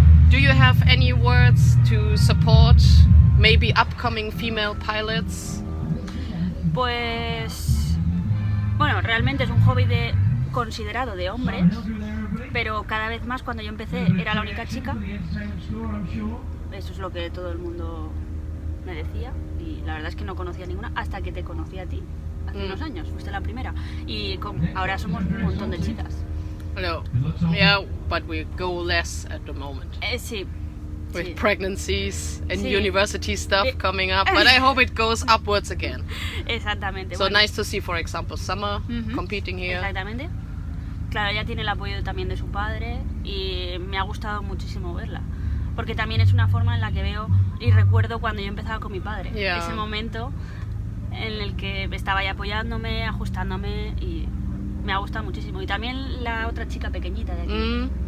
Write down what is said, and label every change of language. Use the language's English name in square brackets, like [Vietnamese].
[English] Do you have any words to support maybe upcoming female pilots? [Spanish] Pues bueno, realmente es un hobby considerado de hombres, pero cada vez más cuando yo empecé era la única chica. Eso es lo que todo el mundo me decía y la verdad es que no conocía ninguna hasta que te conocí a ti hace unos años, fuiste la primera y ahora somos un montón de chicas. No. [English] Yeah, but we go less at the moment. [Spanish] Sí. [English] With [Spanish] Sí. [English] pregnancies and [Spanish] Sí. [English] university stuff coming up, but I hope it goes upwards again. [Spanish] Exactamente. [English] So [Spanish] bueno. [English] nice to see, for example, Summer competing here. [Spanish] Exactamente. Claro, ella tiene el apoyo también de su padre y me ha gustado muchísimo verla. Porque también es una forma en la que veo y recuerdo cuando yo empezaba con mi padre. [English] Yeah. [Spanish] Ese momento en el que estaba ahí apoyándome, ajustándome y me ha gustado muchísimo. Y también la otra chica pequeñita de aquí.